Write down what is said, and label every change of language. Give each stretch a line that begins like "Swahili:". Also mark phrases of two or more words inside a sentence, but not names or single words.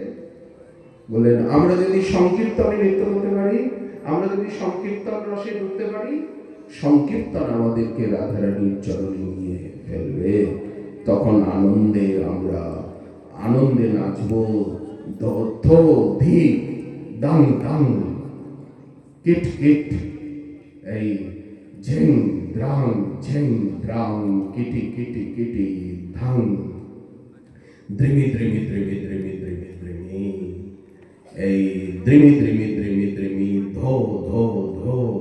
Bangla: বললেন আমরা যদি সংকীর্তনে নৃত্য করতে পারি, আমরা যদি সংকীর্তন রসে ঢুকতে পারি, সংকীর্তন আমাদেরকে রাধারানীর চরণে নিয়ে ফেলবে। তখন আমরা আনন্দে নাচব। ধিক দাং দাং কিট কিট, এই ঝেং দ্রাং কিটি কিটি কিটি ধাং, দ্রিমি দ্রিমি দ্রিমি দ্রিমি দ্রিমি দ্রিমি, এই দ্রিমি দ্রিমি দ্রিমি দ্রিমি, ধো ধো ধো